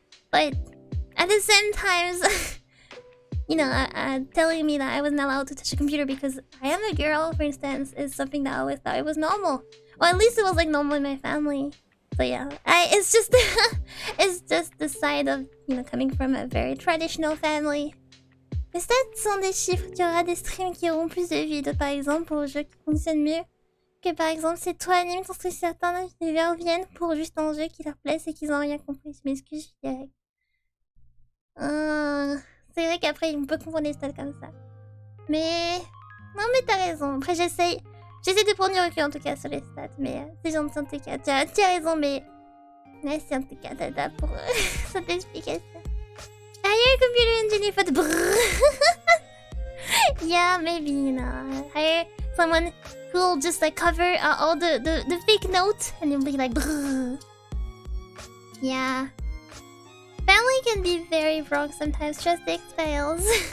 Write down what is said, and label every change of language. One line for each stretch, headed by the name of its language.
English: But at the same time, you know, telling me that I wasn't allowed to touch a computer because I am a girl, for instance, is something that I always thought it was normal. Or at least it was like normal in my family. So yeah, it's just it's just the side of, you know, coming from a very traditional family.
French: Les stats sont des chiffres. Tu auras des streams qui auront plus de vues, par exemple, pour jeux qui fonctionnent mieux. Que par exemple, c'est toi anime ton stream, certains univers viennent pour juste un jeu qui leur plaît et qu'ils n'ont rien compris. Je m'excuse, je suis direct. C'est vrai qu'après, on peut confondre les stats comme ça. Mais... Non, mais t'as raison. Après, j'essaie de prendre du recul en tout cas sur les stats. Mais c'est gentil en tout cas. Tu as raison, mais... Merci en tout cas, Dada, pour cette explication.
English: Hire a computer engineer for the brrr. Yeah, maybe, you know. Hire someone who'll just like cover all the fake notes and you'll be like brrr. Yeah. Family can be very wrong sometimes. Trust the fails.